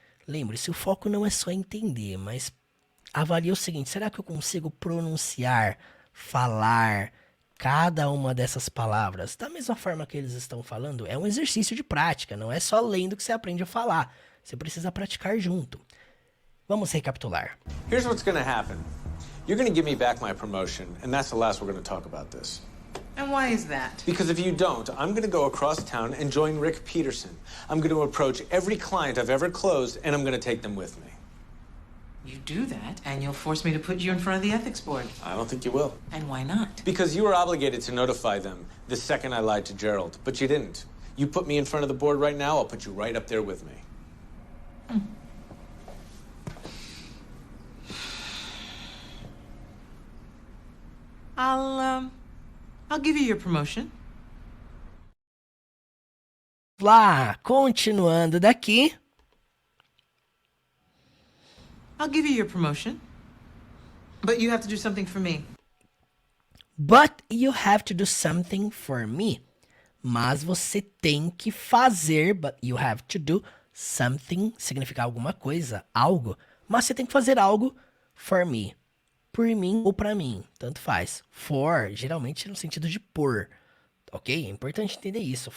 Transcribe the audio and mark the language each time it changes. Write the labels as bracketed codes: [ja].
[pt] Lembre-se, o foco não é só entender, mas avalie o seguinte: será que eu consigo pronunciar, falar cada uma dessas palavras da mesma forma que eles estão falando? É um exercício de prática, não é só lendo que você aprende a falar. Você precisa praticar junto. Vamos recapitular. [en] Here's what's gonna happen. You're gonna give me back my promotion, and that's the last we're gonna talk about this. And why is that? Because if you don't, I'm gonna go across town and join Rick Peterson. I'm gonna approach every client I've ever closed, and I'm gonna take them with me. You do that, and you'll force me to put you in front of the ethics board. I don't think you will. And why not? Because you were obligated to notify them the second I lied to Gerald, but you didn't. You put me in front of the board right now, I'll put you right up there with me. I'll give you your promotion. [pt] Lá, continuando daqui. [en] I'll give you your promotion. But you have to do something for me. But you have to do something for me. [pt] Mas você tem que fazer, [en] but you have to do something, [pt] significa alguma coisa, algo. Mas você tem que fazer algo [en] for me. [pt] Por mim ou pra mim, tanto faz. For, geralmente no sentido de por, ok? É importante entender isso.